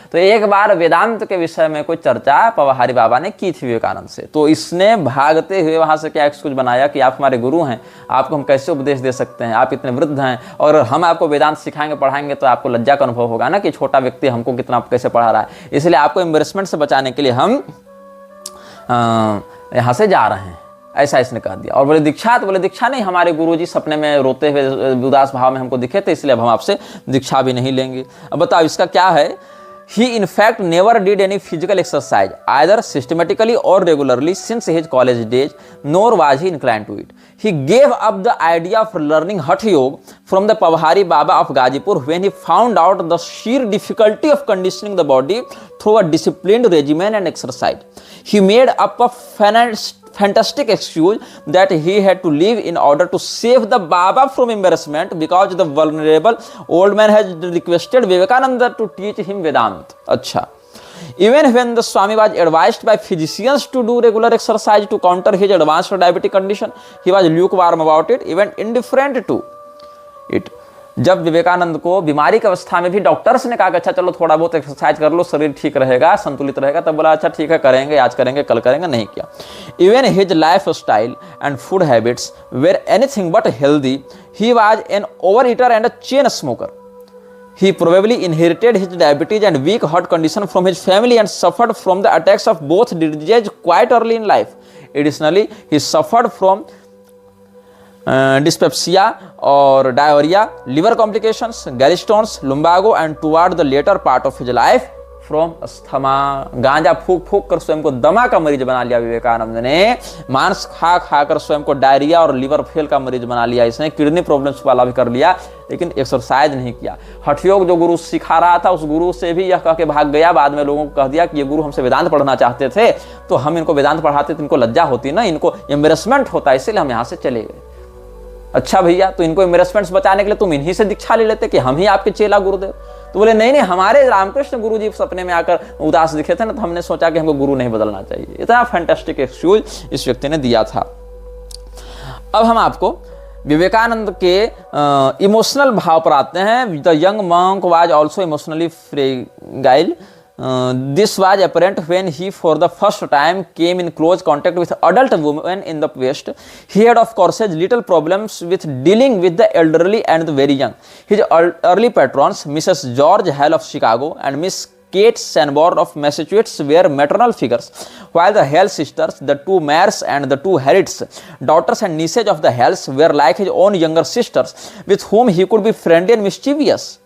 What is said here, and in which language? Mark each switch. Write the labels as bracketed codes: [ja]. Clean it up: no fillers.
[hi] तो एक बार वेदांत के विषय में कोई चर्चा पवहारी बाबा ने की थी विवेकानंद से, तो इसने भागते हुए वहां से क्या एक्सक्यूज बनाया कि आप हमारे गुरु हैं, आपको हम कैसे उपदेश दे सकते हैं, आप इतने वृद्ध हैं, और हम आपको वेदांत सिखाएंगे पढ़ाएंगे तो आपको लज्जा का अनुभव होगा ना कि छोटा व्यक्ति हमको कितना कैसे पढ़ा रहा है, इसलिए आपको एम्बेरसमेंट से बचाने के लिए हम यहाँ से जा रहे हैं, ऐसा इसने कह दिया। और बोले दीक्षा, तो बोले दीक्षा नहीं, हमारे गुरुजी सपने में रोते हुए उदास भाव में हमको दिखे थे, इसलिए अब हम आपसे दीक्षा भी नहीं लेंगे। अब बताओ इसका क्या है। [en] He in fact never did any physical exercise either systematically or regularly since his college days, nor was he inclined to it. He gave up the idea of learning Hatha Yoga from the Pavhari Baba of Gazipur when he found out the sheer difficulty of conditioning the body through a disciplined regimen and exercise. He made up a fantastic excuse that he had to leave in order to save the Baba from embarrassment because the vulnerable old man has requested Vivekananda to teach him Vedanta. [hi] Acha. [en] Even when the Swami was advised by physicians to do regular exercise to counter his advanced diabetic condition, he was lukewarm about it, even indifferent to it. [hi] जब विवेकानंद को बीमारी की अवस्था में भी doctors ने कहा कि अच्छा चलो थोड़ा बहुत एक्सरसाइज कर लो, शरीर ठीक रहेगा, संतुलित रहेगा, तब बोला अच्छा ठीक है करेंगे, आज करेंगे, कल करेंगे, नहीं किया। [en] Even his lifestyle and food habits were anything but healthy, he was an overeater and a chain smoker. He probably inherited his diabetes and weak heart condition from his family and suffered from the attacks of both diseases quite early in life. Additionally, he suffered from dyspepsia or diarrhea, liver complications, gallstones, lumbago, and toward the later part of his life from asthma. [hi] गांजा फूक फूक कर स्वयं को दमा का मरीज बना लिया विवेकानंद ने. मांस खा खा कर स्वयं को डायरिया और लिवर फेल का मरीज बना लिया. इसने किडनी प्रॉब्लम्स वाला भी कर लिया, लेकिन एक्सरसाइज नहीं किया. हठयोग जो गुरु सिखा रहा था, उस गुरु से भी यह कह के भाग गया. बाद में लोगों को कह दिया कि ये गुरु हमसे वेदांत पढ़ना चाहते थे, तो हम इनको वेदांत पढ़ाते तो इनको लज्जा होती ना, इनको एम्बेरसमेंट होता, इसलिए हम यहाँ से चले गए. अच्छा भैया, तो इनको एम्बेरसमेंट्स बचाने के लिए तुम इन्हीं से दीक्षा ले लेते कि हम ही आपके चेला गुरुदेव. तो बोले नहीं नहीं, हमारे रामकृष्ण गुरु जी सपने में आकर उदास दिखे थे ना, तो हमने सोचा कि हमको गुरु नहीं बदलना चाहिए. इतना फैंटास्टिक एक्सक्यूज इस व्यक्ति ने दिया था. अब हम आपको विवेकानंद के इमोशनल भाव पर आते हैं. [en] The young monk was also emotionally fragile. This was apparent when he for the first time came in close contact with adult women in the West. He had of course little problems with dealing with the elderly and the very young. His early patrons, Mrs. George Hale of Chicago and Miss Kate Sanborn of Massachusetts, were maternal figures, while the Hale sisters, the two Mayers and the two Harriets, daughters and nieces of the Hales, were like his own younger sisters, with whom he could be friendly and mischievous.